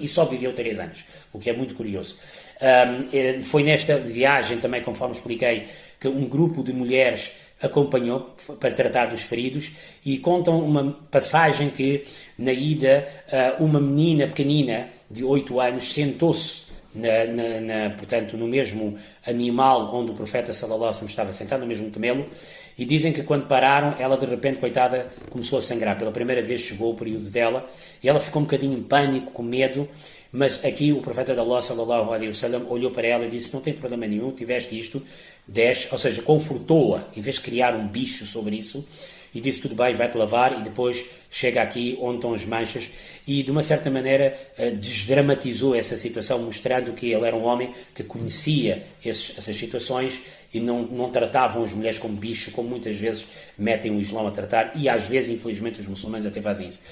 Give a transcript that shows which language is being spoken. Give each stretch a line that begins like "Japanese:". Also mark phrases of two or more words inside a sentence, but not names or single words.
Portuguese: E só viveu 3 anos, o que é muito curioso. Foi nesta viagem também, conforme expliquei, que um grupo de mulheres acompanhou para tratar dos feridos, e contam uma passagem que na ida uma menina pequenina de 8 anos sentou-se portanto, no mesmo animal onde o profeta
Arabic: صلى الله عليه وسلم
Portuguese: estava sentado, no mesmo camelo, E dizem que quando pararam, ela de repente, coitada, começou a sangrar. Pela primeira vez chegou o período dela e ela ficou um bocadinho em pânico, com medo. Mas aqui o profeta de Allah,
Arabic: صلى الله عليه وسلم,
Portuguese: olhou para ela e disse: não tem problema nenhum, tiveste isto, desce, ou seja, confortou-a, em vez de criar um bicho sobre isso, e disse: tudo bem, vai-te lavar, e depois chega aqui onde estão as manchas, e de uma certa maneira desdramatizou essa situação, mostrando que ele era um homem que conhecia essas situações e não tratavam as mulheres como bicho, como muitas vezes metem o Islão a tratar, e às vezes, infelizmente, os muçulmanos até fazem isso.